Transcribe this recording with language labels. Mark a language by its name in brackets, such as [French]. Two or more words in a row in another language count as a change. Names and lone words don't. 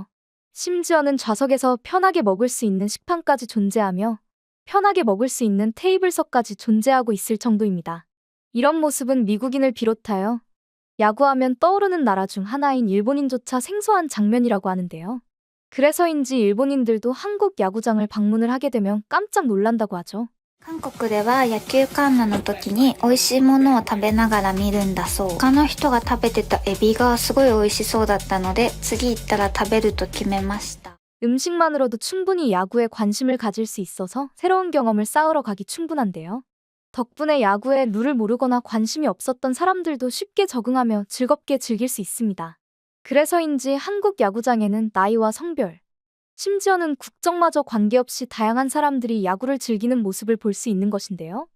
[Korean] 심지어는 좌석에서 편하게 먹을 수 있는 식판까지 존재하며 편하게 먹을 수 있는 테이블석까지 존재하고 있을 정도입니다. 이런 모습은 미국인을 비롯하여 야구하면 떠오르는 나라 중 하나인 일본인조차 생소한 장면이라고 하는데요. 그래서인지 일본인들도 한국 야구장을 방문을 하게 되면 깜짝 놀란다고 하죠. [Japanese] 韓国では野球観覧の時に美味しいものを食べながら見るんだそう。他の人が食べてたエビがすごい美味しそうだったので次行ったら食べると決めました。 [Korean] 음식만으로도 충분히 야구에 관심을 가질 수 있어서 새로운 경험을 쌓으러 가기 충분한데요. 덕분에 야구에 룰을 모르거나 관심이 없었던 사람들도 쉽게 적응하며 즐겁게 즐길 수 있습니다. 그래서인지 한국 야구장에는 나이와 성별, 심지어는 국적마저 관계없이 다양한 사람들이 야구를 즐기는 모습을 볼 수 있는 것인데요.